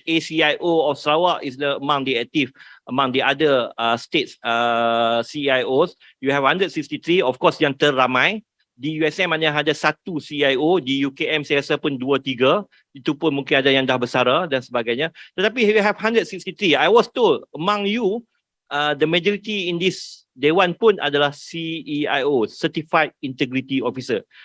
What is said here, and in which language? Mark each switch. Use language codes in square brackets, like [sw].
[en] ACIO of Sarawak is among the active among the other states CEIOs. You have 163, of course [ms] yang terramai. Di USM hanya ada satu CIO, di UKM saya rasa pun 2-3, itu pun mungkin ada yang dah bersara dan sebagainya. Tetapi [en] we have 163. I was told among you, the majority in this Dewan [ms] pun adalah [en] CEIO, Certified Integrity Officer.